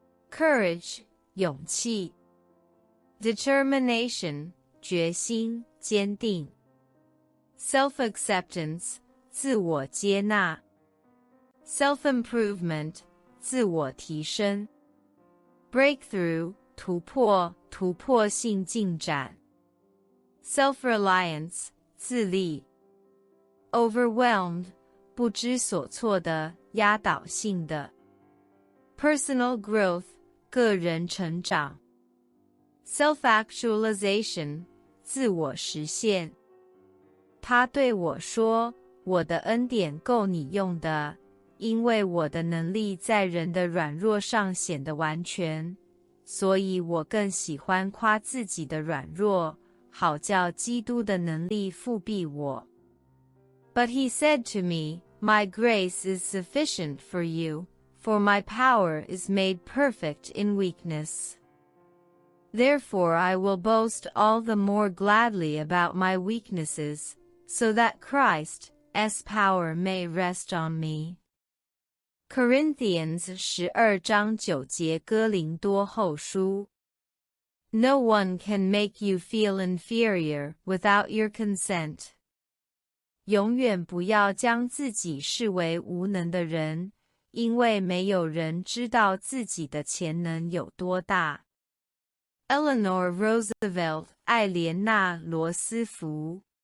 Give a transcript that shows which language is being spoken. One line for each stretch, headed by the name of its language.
English: Courage, 勇气。Determination,
Chinese: 决心、坚定。
English: Self-acceptance, 自我接纳。 Self-improvement, 自我提升。 Breakthrough,
Chinese: 突破、突破性进展。
English: Self-reliance, 自立。 Overwhelmed,
Chinese: 不知所措的、压倒性的。
English: Personal growth,
Chinese: 个人成长。
English: Self-actualization,
Chinese: 自我实现。他对我说，我的恩典够你用的，因为我的能力在人的软弱上显得完全，所以我更喜欢夸自己的软弱，好叫基督的能力复庇我。
English: But he said to me, My grace is sufficient for you, for my power is made perfect in weakness. Therefore I will boast all the more gladly about my weaknesses, so that Christ's power may rest on me.
Chinese: Corinthians 12章9节哥林多后书。
English: No one can make you feel inferior without your consent.
Chinese: 永远不要将自己视为无能的人，因为没有人知道自己的潜能有多大。
English: Eleanor Roosevelt 艾莲娜·罗斯福。